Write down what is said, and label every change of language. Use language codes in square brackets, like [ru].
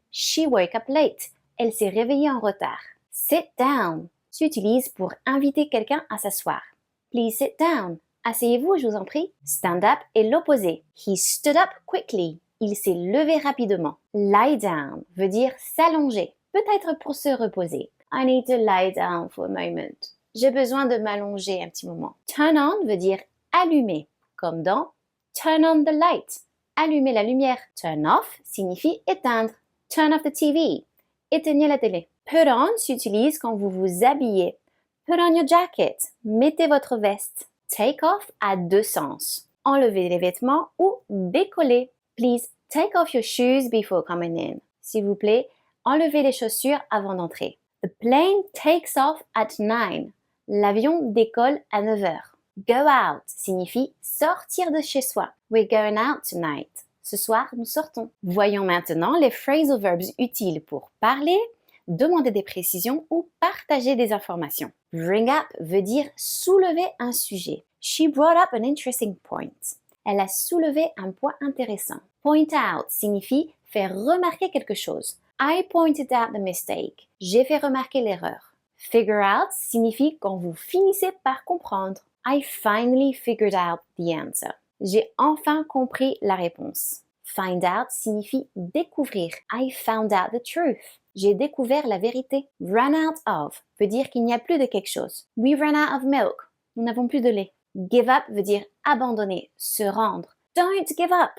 [en] She woke up late. [fr] Elle s'est réveillée en retard. Sit down s'utilise pour inviter quelqu'un à s'asseoir. [en] Please sit down. [fr] Asseyez-vous, je vous en prie. Stand up est l'opposé. [en] He stood up quickly. [fr] Il s'est levé rapidement. Lie down veut dire s'allonger, peut-être pour se reposer. [en] I need to lie down for a moment. [fr] J'ai besoin de m'allonger un petit moment. Turn on veut dire allumer, comme dans [en] turn on the light. [fr] Allumer la lumière. Turn off signifie éteindre. Turn off the TV. Éteignez la télé. [en] Put on [fr] s'utilise quand vous vous habillez. [en] Put on your jacket. [fr] Mettez votre veste. Take off a deux sens. Enlever les vêtements ou décoller. [en] Please take off your shoes before coming in. [fr] S'il vous plaît, enlevez les chaussures avant d'entrer. [en] The plane takes off at 9. [fr] L'avion décolle à 9 heures. Go out signifie sortir de chez soi. [en] We're going out tonight. [fr] Ce soir, nous sortons. Voyons maintenant les phrasal verbs utiles pour parler, demander des précisions ou partager des informations. Bring up veut dire soulever un sujet. [en] She brought up an interesting point. [fr] Elle a soulevé un point intéressant. Point out signifie faire remarquer quelque chose. [en] I pointed out the mistake. [fr] J'ai fait remarquer l'erreur. Figure out signifie quand vous finissez par comprendre. [en] I finally figured out the answer. [fr] J'ai enfin compris la réponse. Find out signifie découvrir. [en] I found out the truth. [fr] J'ai découvert la vérité. Run out of veut dire qu'il n'y a plus de quelque chose. [en] We ran out of milk. [fr] Nous n'avons plus de lait. Give up veut dire abandonner, se rendre. [en] Don't give up.